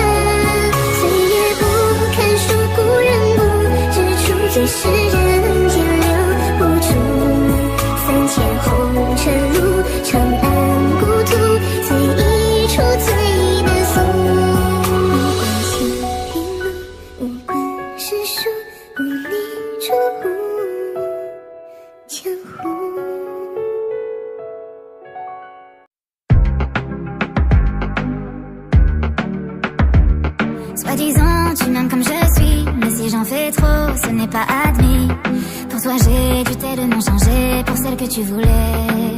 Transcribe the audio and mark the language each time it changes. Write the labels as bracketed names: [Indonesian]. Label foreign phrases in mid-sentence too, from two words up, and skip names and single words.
[Chinese] 岁月不堪数，故人不知处，最是人间留不住。3000红尘路，长安故土，最一处最难诉。无关情与路，无关世俗，无你出乎江湖。 [French] Soi-disant, tu m'aimes comme je suis, mais si j'en fais trop, ce n'est pas admis. Pour toi, j'ai dû tellement changer pour celle que tu voulais.